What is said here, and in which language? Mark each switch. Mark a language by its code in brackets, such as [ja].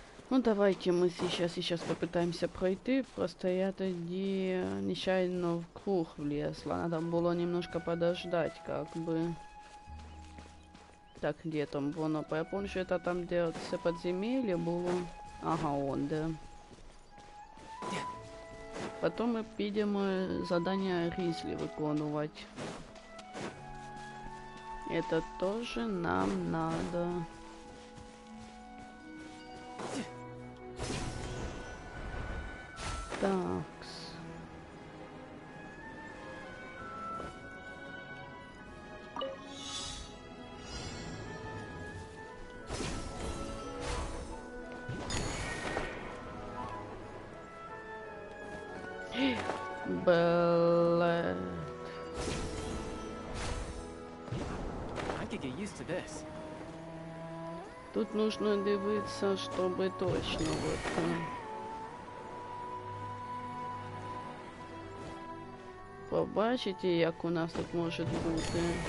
[ru] Ну, давайте мы сейчас попытаемся пройти. Просто я [uk] тоді [ru] нечаянно в круг влезла. Надо было немножко подождать, как бы. Так, где там [uk] воно? [ru] Я помню, что это там, где [uk] це [ru] подземелье было. Ага, он, да. Потом мы [uk] підемо [ru] задание Різлі [uk] виконувати. [ru] Это тоже нам надо. Такс. Блэд. [en] I could get used to this. [ru] Тут нужно [uk] дивитися, [ru] чтобы точно вот. [uk] Побачите, як у нас тут може бути.